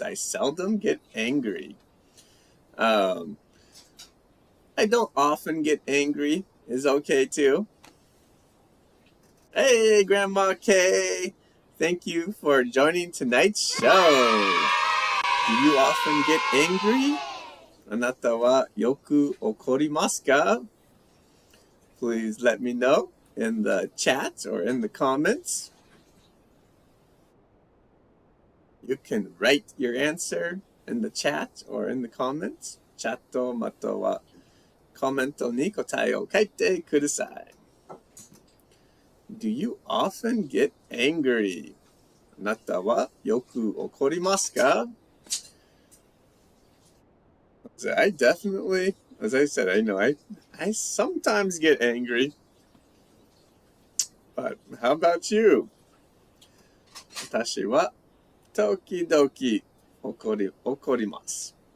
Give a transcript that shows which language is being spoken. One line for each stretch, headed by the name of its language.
English: I seldom get angry. I don't often get angry is okay too. Hey, Grandma K, thank you for joining tonight's show. Do you often get angry?
Japanese: あなたはよく怒りますか?
English: Please let me know in the chat or in the comments. You can write your answer in the chat or in the comments.
Japanese: チャットまたはコメントに答えを書いてください.
English: Do you often get angry?
Japanese: あなたはよく怒りますか?
English: I definitely, as I said, I sometimes get angry. But how about you?
Japanese: 私は時々怒ります.